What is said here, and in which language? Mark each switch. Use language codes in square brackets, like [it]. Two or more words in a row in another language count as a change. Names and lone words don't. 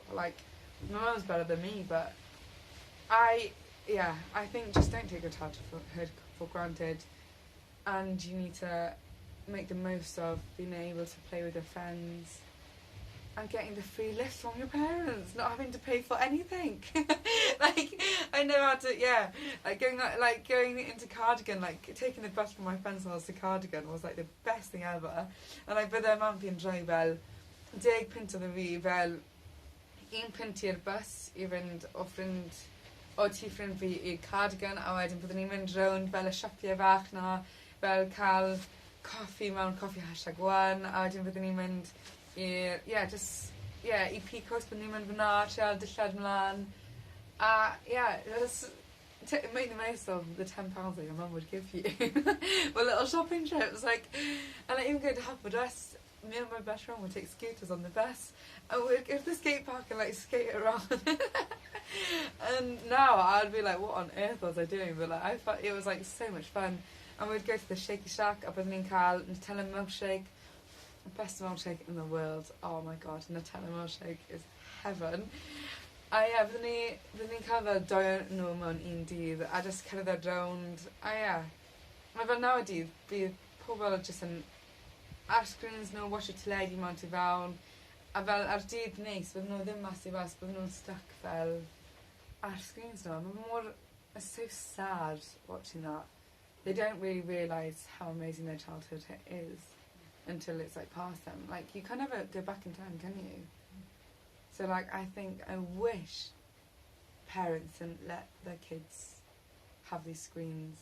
[en] Like, my mum's better than me, but I think just don't take your childhood for granted, and you need to make the most of being able to play with your friends and getting the free lift from your parents, not having to pay for anything. Like, I know how to, going into Cardigan, like taking the bus from my friend's house to Cardigan was like the best thing ever. And like, [cy] bydde mam fi'n rhoi fel 10 punt o fi, fel 1 punt i'r bus I fynd o tu ffrind fi i'r Cardigan, a wedyn byddwn ni'n mynd rownd fel y siapiau fach na, fel cael coffi mewn Coffee #1, a wedyn byddwn ni'n mynd I Picos, byddwn ni'n mynd fyna, treol dillad mlaen. [en] Just make the most of the £10 that your mum would give you. Well, little shopping trips, like, and like, even go to Haverfordwest me and my best friend would take scooters on the bus and we'd go to the skate park and like skate around. And now I'd be like, what on earth was I doing? But like I thought it was like so much fun. And we'd go to the Shaky Shack up in Ninkal, Nutella milkshake, best milkshake in the world. Oh my god, Nutella milkshake is heaven. [cy] Fydden ni'n cael fel 2 nhw mewn un dydd a just cerdded rownd. Mae fel nowadays bydd pobl jyst yn ar screens nhw, watch y teledu mewn tu fewn. A fel ar dydd neis, bydden nhw ddim mas i fas, bydden nhw'n stuck fel ar screens nhw. [en] It's so sad watching that. They don't really realise how amazing their childhood is until it's like past them. Like you can never go back in time, can you? So like I wish parents didn't let their kids have these screens.